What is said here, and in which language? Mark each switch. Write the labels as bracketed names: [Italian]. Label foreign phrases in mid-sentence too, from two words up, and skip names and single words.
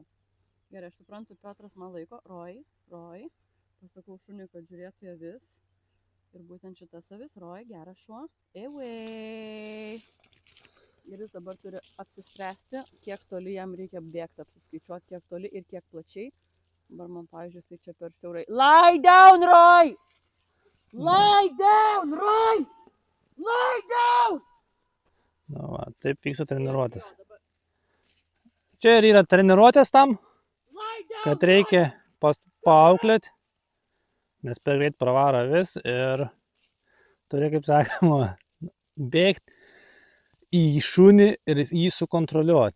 [Lithuanian] Gerai, aš suprantu, Petras man laiko, Roj, pasakau šuniui, kad žiūrėtų į avis. Ir būtent šitas avis, Roj, geras šuo. [English] Away. [Lithuanian] Ir jis dabar turi apsispręsti, kiek toli jam reikia bėgti, apsiskaičiuoti, kiek toli ir kiek plačiai. Dabar man, pavyzdžiui, tai čia per siaurai. [English] Lie down, Roj! Lie down, Roj! Lie down! [Lithuanian] Nu, va, taip vyksta treniruotės. Čia ir yra treniruotės tam, kad reikia paauklėti, nes per greit pravaro avis ir turi, kaip sakoma, bėgti į šunį ir jį sukontroliuoti.